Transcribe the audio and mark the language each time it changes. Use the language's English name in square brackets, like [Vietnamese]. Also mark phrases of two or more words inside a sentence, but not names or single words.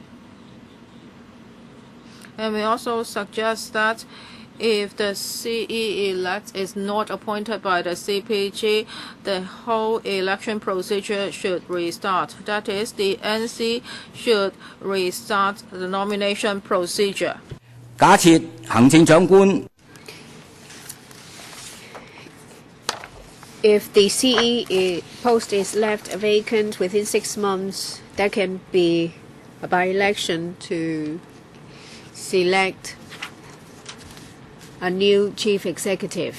[English] And we also suggest that if the CE elect is not appointed by the CPG, the whole election procedure should restart. That is, the NC should restart the nomination procedure. [Cantonese] 假設行政長官 [English] If the CE post is left vacant within 6 months, there can be a by-election to select a new chief executive.